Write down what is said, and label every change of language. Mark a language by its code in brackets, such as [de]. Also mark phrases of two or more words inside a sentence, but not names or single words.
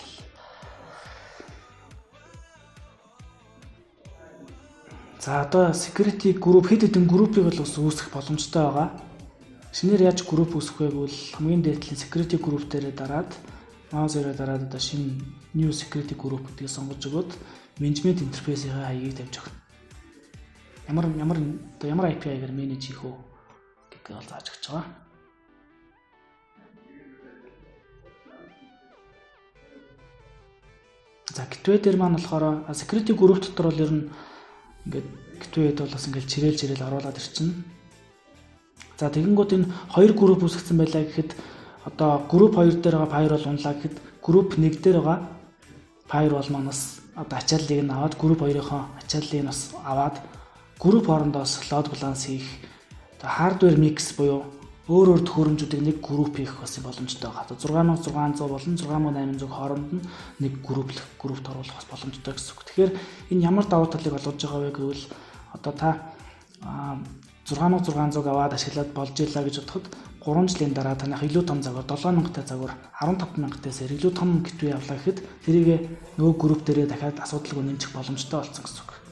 [mn] За одоо [en] security group [mn] хэд хэдэн группийг бол үүсгэх боломжтой байгаа. Шинээр яаж групп үүсгэх вэ гэвэл хамгийн дээдлийн [en] security group [mn] дээрээ дараад mouse-аараа дараад одоо шинэ [en] new security group [mn] гэдгийг сонгож өгөөд [en] management interface- [mn] ийн хаягийг тавьж өгнө. Ямар API-гаар manage хийх үү гэдгийг бол зааж өгч байгаа. За gateway дээр маань болохоор [en] security group [mn] дотор бол ер нь ингээд gateway-д бол бас ингээд чирээл оруулаад ирчихнэ. За тэгэнгүүт энэ хоёр групп үүсгэсэн байлаа гэхэд одоо групп 2 дээр байгаа firewall унлаа гэхэд групп 1 дээр байгаа firewall манаас одоо ачааллыг нь аваад групп 2-ийнхоо ачааллыг нь бас аваад групп хоорондоос [en] load balance [mn] хийх одоо [en] hardware mix [mn] буюу өөр төхөөрөмжүүдийг нэг групп хийх бас боломжтой байгаа. Одоо 6600 болон 6800 хооронд нь нэг группт оруулах бас боломжтой гэсэн үг. Тэгэхээр энэ ямар давуу талыг олгож байгаа вэ гэвэл одоо та 6600 аваад ашиглаад болж илаа гэж бодоход 3 жилийн дараа танах илүү том загвар 7000-тай загвар 15000-таас илүү том gateway авлаа гэхэд тэрийг нөгөө групп дээрээ дахиад асуудалгүй нэмчих боломжтой болсон гэсэн үг.